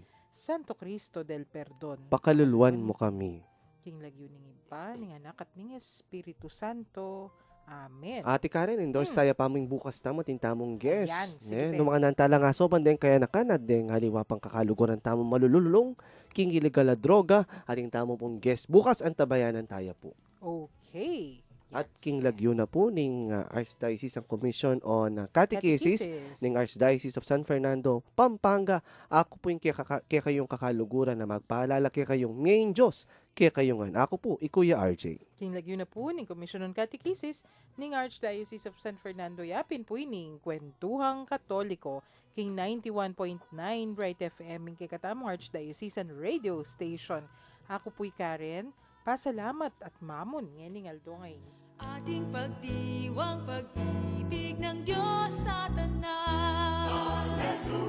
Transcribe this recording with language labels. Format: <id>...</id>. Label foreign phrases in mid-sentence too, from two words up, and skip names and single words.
<pam>Santo Cristo del Perdon, Pakaluluan mo kami. king lagyo ning iba, ning anak at ning Espiritu Santo. Amen. Ate Karen, endorse tayo paming bukas tamo, tintamong guest. Ayan, sige, Ne? be. Nung mga nantala nga soban din kaya nakanad din haliwa pang kakaluguran tamong malululong, king ilegal na droga, ating tamong pong guest. Bukas ang tabayanan tayo po. Okay. At Yes. king lagyo na po ning Archdiocese ang Commission on Catechesis ning Archdiocese of San Fernando, Pampanga. Ako po yung kaya kayong kakaluguran na magpaalala kaya kayong ngayon Diyos, kaya kayong ako po, Ikuya RJ. King lagyo na po ning Commission on Catechesis ning Archdiocese of San Fernando yapin po ining Kwentuhang Katoliko king 91.9 Bright FM ing kikatamong Archdiocesan Radio Station. Ako po'y Karen, pasalamat at mamon ngayon aldo ngayon.</pam> <tl>Ating pagdiwang pag-ibig ng Diyos sa tanan.</tl>